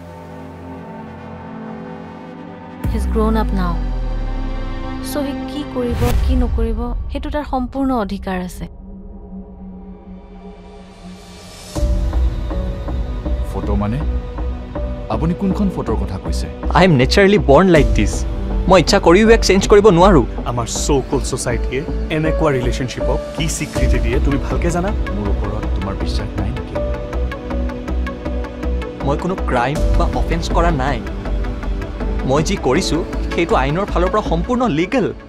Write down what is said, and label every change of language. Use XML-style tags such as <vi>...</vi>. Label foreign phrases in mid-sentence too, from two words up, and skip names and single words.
<en>He's grown up now. So he</en> <as>কি কৰিব কি নকৰিব হেতু তাৰ সম্পূৰ্ণ অধিকাৰ আছে। ফটো মানে আপুনি কোনখন ফটোৰ কথা কৈছে?</as> <en>I am naturally born like this.</en> <as>মই ইচ্ছা কৰিও এক চেঞ্জ কৰিব নোৱাৰো। আমাৰ সো-কল সোসাইটিয়ে এনেকুৱা ৰিলেশনশিপক কি স্বীকৃতি দিয়ে তুমি ভালকে জানা? মোৰ ওপৰত তোমাৰ বিশ্বাস নাই নেকি? মই কোনো ক্ৰাইম বা অফেন্স কৰা নাই। মই যি কৰিছো সেইটো আইনৰ ফালৰ পৰা সম্পূৰ্ণ লিগেল।</as>